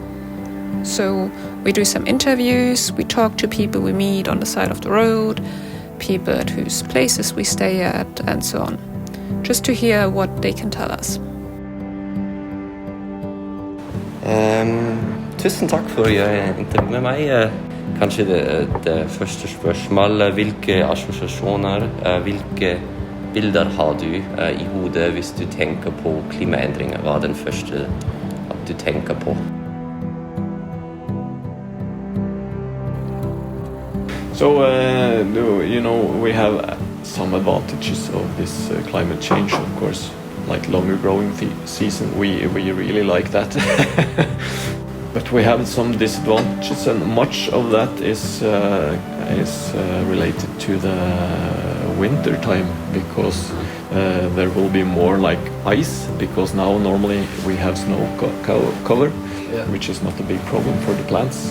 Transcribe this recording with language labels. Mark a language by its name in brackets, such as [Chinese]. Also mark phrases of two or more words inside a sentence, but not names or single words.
[English] So we do some interviews, we talk to people we meet on the side of the road, people at whose places we stay at, and so on, just to hear what they can tell us. [Norwegian] Tusen takk for å gjøre intervju med meg. Kanskje det første spørsmål, hvilke assosiasjoner, hvilke bilder har du i hodet hvis du tenker på klimaendringer? Hva er den første at du tenker på? [English] So, we have some advantages of this climate change, of course, like longer growing season. We really like that. But we have some disadvantages, and much of that is related to the winter time, because there will be more like ice, because now normally we have snow cover, which is not a big problem for the plants.